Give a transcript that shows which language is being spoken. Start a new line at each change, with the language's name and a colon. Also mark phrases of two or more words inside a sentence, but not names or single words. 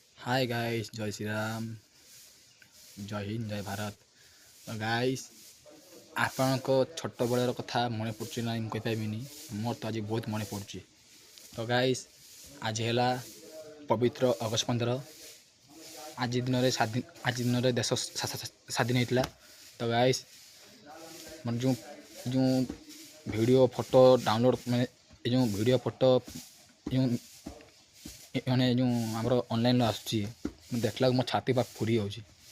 English: hi guys,
Hindi: जय श्री राम, जय हिंद, जय भारत। तो गाइस,
Odia: ଆପଣଙ୍କ ଛୋଟବେଳର କଥା ମନେ ପଡ଼ୁଛି ନା? ମୁଁ କହିପାରିବିନି, ମୋର ତ ଆଜି ବହୁତ ମନେ ପଡ଼ୁଛି। ତ ଗାଇସ୍, ଆଜି ହେଲା ପବିତ୍ର ଅଗଷ୍ଟ 15। ଆଜି ଦିନରେ ଦେଶ ସ୍ୱାଧୀନ ହେଇଥିଲା। ତ ଗାଇସ୍, ମାନେ ଯେଉଁ
English: video photo download,
Odia: ମାନେ ଏ ଯେଉଁ
English: video photo
Odia: ଯେଉଁ ଯେଉଁ ଆମର ଅନଲାଇନ୍ରେ ଆସୁଛି, ମୁଁ ଦେଖିଲାକୁ ମୋ ଛାତି ପୁରା ଫୁରି ଯାଉଛି।